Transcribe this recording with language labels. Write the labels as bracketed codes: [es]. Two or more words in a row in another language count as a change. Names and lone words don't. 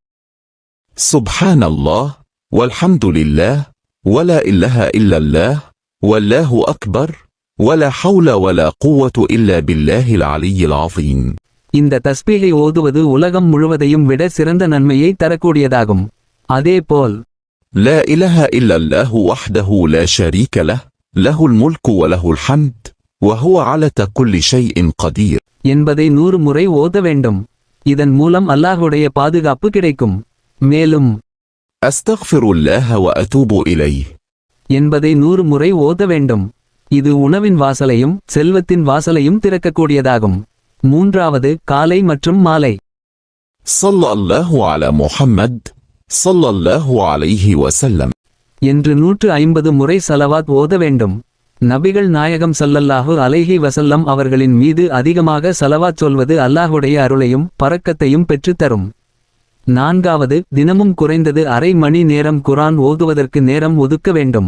[ar] سبحان الله والحمد لله ولا إله إلا الله والله أكبر ولا حول ولا قوة إلا بالله العلي العظيم. [ta] இந்த தஸ்பீகை ஓதுவது உலகம் முழுவதையும் விட சிறந்த நன்மையை தரக்கூடியதாகும். அதேபோல் [ar] لا إله إلا الله وحده لا شريك له له الملك وله الحمد وهو على كل شيء قدير [ta] என்பதை 100 முறை ஓத வேண்டும். இதன் மூலம் அல்லாஹ்வுடைய பாதுகாப்பு கிடைக்கும். மேலும் [ar] أستغفر الله وأتوب إليه [ta] என்பதை 100 முறை ஓத வேண்டும். இது உணவின் வாசலையும் செல்வத்தின் வாசலையும் திறக்கக்கூடியதாகும். மூன்றாவது, காலை மற்றும் மாலை [ar] صلى الله على محمد صلى الله عليه وسلم [ta] என்று 150 முறை ஸலவாத் ஓத வேண்டும். நபிகள் நாயகம் [ar] صلى الله عليه وسلم [ta] அவர்களின் மீது அதிகமாக ஸலவாத் சொல்வது அல்லாஹ்வுடைய அருளையும் பரக்கத்தையும் பெற்றுத்தரும். நான்காவது, தினமும் குறைந்தது அரை மணி நேரம் குர்ஆன் ஓதுவதற்கு நேரம் ஒதுக்க வேண்டும்.